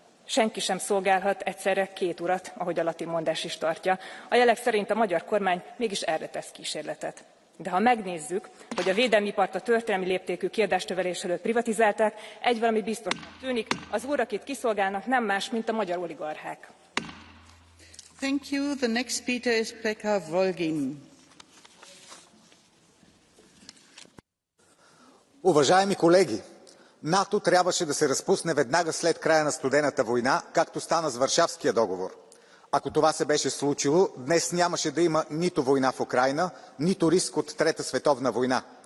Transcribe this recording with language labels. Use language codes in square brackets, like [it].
[hu] Senki sem szolgálhat egyszerre két urat, ahogy a latin mondás is tartja. A jelek szerint a magyar kormány mégis erre tesz kísérletet. De ha megnézzük, hogy a védelmi ipart a történelmi léptékű kiadásnövelés előtt privatizálták, egy valami biztosnak tűnik, az úr, akit kiszolgálnak, nem más, mint a magyar oligarchák. [en] Thank you. The next speaker is Pekka Volgin. [bg] Уважаеми колеги, НАТО трябваше да се разпусне веднага след края на студената война, както стана с Варшавския договор. Ако това се беше случило, днес нямаше да има нито война в Украйна, нито риск от Трета световна война.